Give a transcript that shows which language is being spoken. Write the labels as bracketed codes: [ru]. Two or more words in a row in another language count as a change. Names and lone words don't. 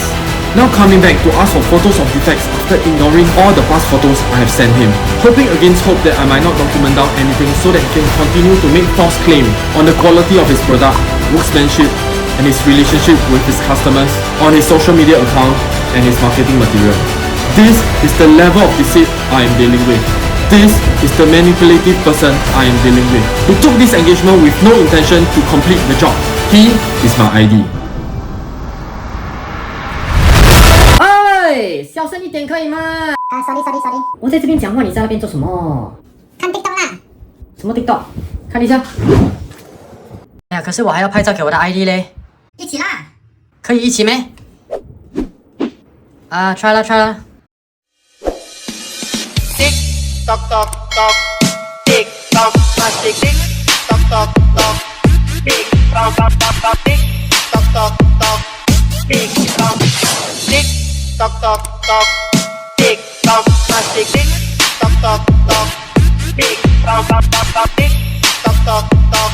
[en] Now coming back to ask for photos of defects after ignoring all the past photos I have sent him, hoping against hope that I might not document down anything so that he can continue to make false claim on the quality of his product, workmanship, and his relationship with his customers on his social media account and his marketing material. This is the level of deceit I am dealing with. This is the manipulative person I am dealing with. He took this engagement with no intention to complete the job. He is my ID. [zh] 哎，小声一点可以吗？ sorry。我在这边讲话，你在那边做什么？看 TikTok 啦。什么 TikTok？ 看一下。哎呀，可是我还要拍照给我的 ID 嘞。一起啦。可以一起咩？啊，try 啦。 Tick tock tock tock, tick tock, tick tick tock tock tock, tick tock tock tock, tick tock tock tock, tick tock, tick tock tock tock, tick tock, tick tick tock tock tock, tick tock tock tock, tick tock tock tock,